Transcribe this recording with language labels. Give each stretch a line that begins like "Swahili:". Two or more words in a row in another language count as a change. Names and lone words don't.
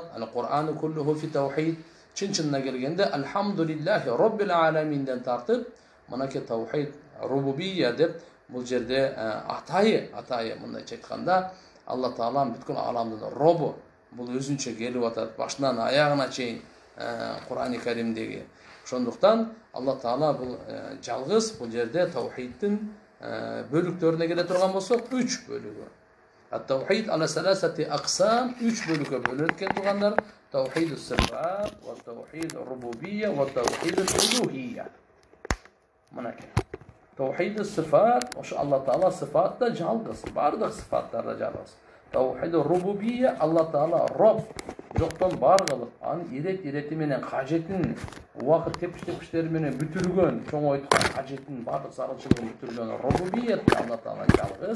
Arabic: القرآن كله في التوحيد.
Kyrgyz: Чын-чынына келгенде
Arabic: الحمد لله رب العالمين
Kyrgyz: тартып, мынакей
Arabic: توحيد الربوبية
Kyrgyz: деп бул жерде атайы мындайча айтканда Алла Тааланын бүткүл аламдын робу, бул өзүнчө келип атат башынан аягына чейин Кур'ан-ы Каримдеги. Ошондуктан Алла Таала бул жалгыз бул жерде таухиддин бөлүктөрүнө келе турган болсок, 3 бөлүгү.
Arabic: التوحيد على ثلاثة أقسام,
Kyrgyz: 3 бөлүккө бөлүнөт экен тургандар.
Arabic: توحيد الصفات وتوحيد الربوبية وتوحيد الألوهية.
Kyrgyz: Мынакей.
Arabic: توحيد الصفات,
Kyrgyz: ошо Алла Таала сифатта жалгыз, бардык сифаттарда жалгыз.
Arabic: توحيد الربوبية,
Kyrgyz: Алла Таала Роб, жоктон бар кылып, анын ирети менен кажетин убакыт тепиш-тепиштери менен бүтүргөн, чоң ойткон кажетин бардык зарылчылыгын бүтүргөн рубубия Алла Таала жалгыз.